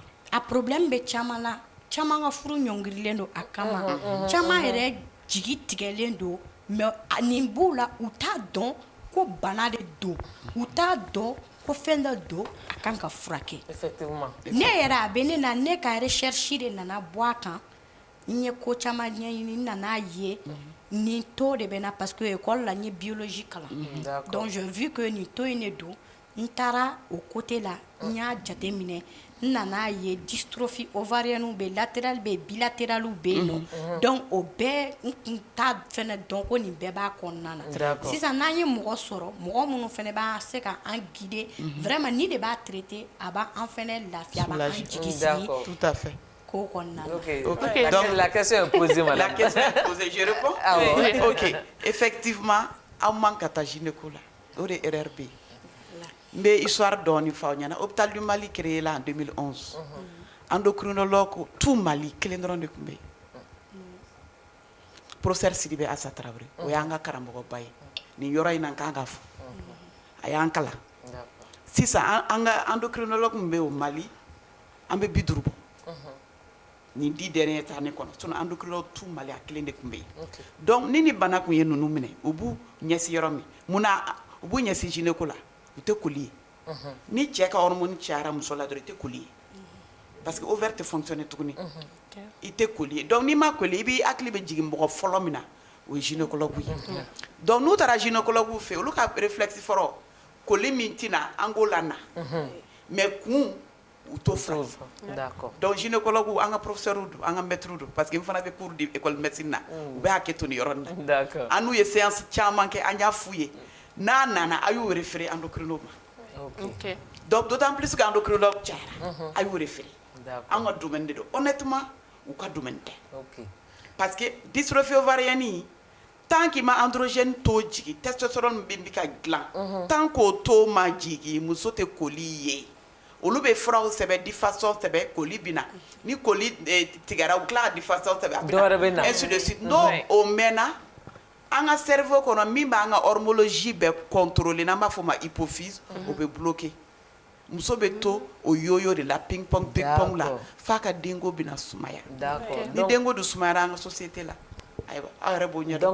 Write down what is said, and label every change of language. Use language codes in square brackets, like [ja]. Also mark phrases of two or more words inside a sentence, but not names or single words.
[bm] a problème bɛ caman na caman ka furu ɲɔngirilen don a kama caman yɛrɛ jigi tigɛlen don mais nin b'u la u t'a dɔn ko bana de don u t'a dɔn ko fɛn dɔ don a kan ka furakɛ [fr] effectivement [bm] ne yɛrɛ a bɛ ne na ne ka recherche de nana bɔ a kan n ye ko caman ɲɛɲini n nana ye nin [fr] taux de [bm] bɛ na [fr] parce que [bm] école la n ye biologie kalan [fr] donc je vu que [bm] nin taux in de don n taara o côté la n y'a jateminɛ n nana ye [fr] dystrophie ovarienne [bm] bɛ latéral bɛ bilatéral bɛ yen nɔ donc o bɛɛ n kun t'a fɛnɛ dɔn ko nin bɛɛ b'a kɔnɔna na sisan n'an ye mɔgɔ sɔrɔ mɔgɔ minnu fɛnɛ b'a se ka an [fr] guider vraiment [bm] ni de b'a traiter a b'an fɛnɛ lafiya a b'an jigi sigi [fr] tout à fait. Ok. Donc la question est posée, madame. La question est posée, je réponds. Ah oui. Ok. Effectivement, on manque à ta gynéco là. Au RRB. Mais histoire d'on fa ɲana hôpital du Mali créé là en 2011. Endocrinologue tout [bm] Mali kelen dɔrɔn de tun bɛ yen. Professeur Sidibé Assa Traoré o y'an ka karamɔgɔba ye nin yɔrɔ in na n kan ka fɔ a y'an kalan sisan an ka endocrinologue min bɛ o Mali an bɛ 50 bɔ nin [fr] 10 dernières années [bm] kɔnɔ [fr] sinon endocrinologue tout [bm] Mali a kelen de tun bɛ yen donc ni bana kun ye ninnu minɛ u b'u ɲɛsin yɔrɔ min munna u b'u ɲɛsin gynéco la u tɛ koli ye ni cɛ ka hormone cayara muso la dɔrɔn i tɛ koli ye [fr] parce que ovaire [bm] tɛ fonctionner tuguni i tɛ koli ye donc n'i ma koli i b'i hakili bɛ jigin mɔgɔ fɔlɔ min na o ye gynécologue ye donc n'u taara gynécologue fɛ olu ka réflexe fɔlɔ koli min tɛna an k'o la na mais kun u t'o fura [fr] d'accord [bm] donc gynécologue an ka professeur don an ka maître don [fr] parce que [bm] n fana bɛ [fr] cours de école médecine [bm] na u bɛ hakɛ to nin yɔrɔ nin na [fr] d'accord [bm] an n'u ye séance caman kɛ an y'a f'u ye n'a nana a y'u [fr] référé endocrinologue [bm] ma [fr] OK donc d'autant plus que endocrinologue [bm] cayara a y'u référé an ka domaine de don honnêtement u ka domaine tɛ [fr] OK parce que dystrophie ovarienne tant qu'il [bm] ma [fr] androgène taux [bm] jigi testostérone min bɛ ka dilan [fr] tant qu'o taux [bm] ma jigi muso tɛ koli ye olu bɛ furaw sɛbɛn diffusion sɛbɛn koli bɛ na ni koli tigɛra u tila ka diffusion sɛbɛn a bɛ na [fr] ainsi de suite [bm] n'o o mɛnna an ka cerveau kɔnɔ min b'an ka horloge bɛɛ contrôler n'an b'a fɔ ma hypophyse o bɛ bloquer muso bɛ to o yoyo de la ping pong la f'a ka denko bɛna sumaya ni denko dun sumayara an ka société la ayiwa aw yɛrɛ b'o ɲɛdɔn